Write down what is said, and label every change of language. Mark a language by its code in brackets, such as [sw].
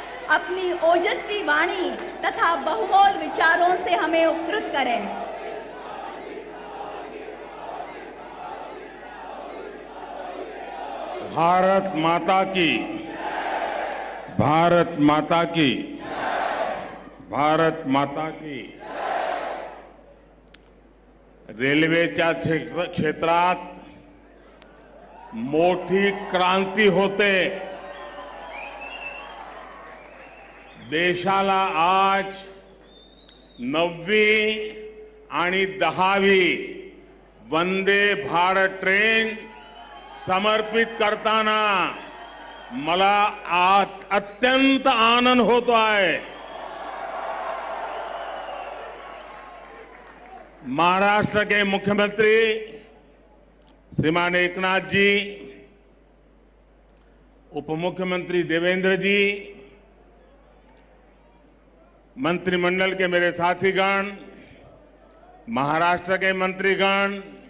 [hi] अपनी ओजस्वी वाणी तथा बहुमोल विचारों से हमें उपकृत करें। भारत माता की, भारत माता की, भारत माता की। [mr] रेल्वेच्या क्षेत्रात मोठी क्रांती होते। देशाला आज 9वी आणि 10वी वंदे भारत ट्रेन समर्पित करताना मला अत्यंत आनंद होतो आहे। [hi] महाराष्ट्र के मुख्यमंत्री श्रीमान एकनाथ जी, उप मुख्यमंत्री देवेंद्र जी, मंत्रिमंडल के मेरे साथीगण, महाराष्ट्र के मंत्रीगण,